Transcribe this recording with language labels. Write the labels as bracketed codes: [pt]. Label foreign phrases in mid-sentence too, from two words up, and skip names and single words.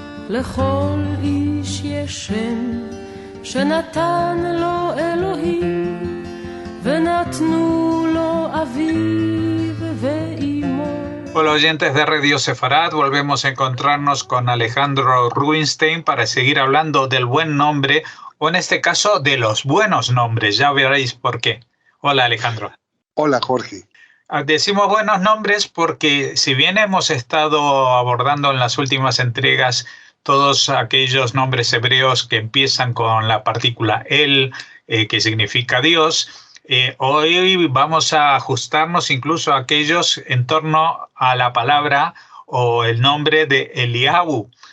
[he] לכל איש יש שם שנתן לו אלוהים ונתנו לו אביו ואימו. [es] Hola oyentes de Radio Sefarad, volvemos a encontrarnos con Alejandro Rubinstein para seguir hablando del buen nombre, o en este caso de los buenos nombres, ya veréis por qué. Hola Alejandro. Hola Jorge. Decimos buenos nombres porque si bien hemos estado abordando en las últimas entregas todos aquellos nombres hebreos que empiezan con la partícula el, que significa Dios, hoy vamos a ajustarnos incluso a aquellos en torno a la palabra o el nombre de Eliahu.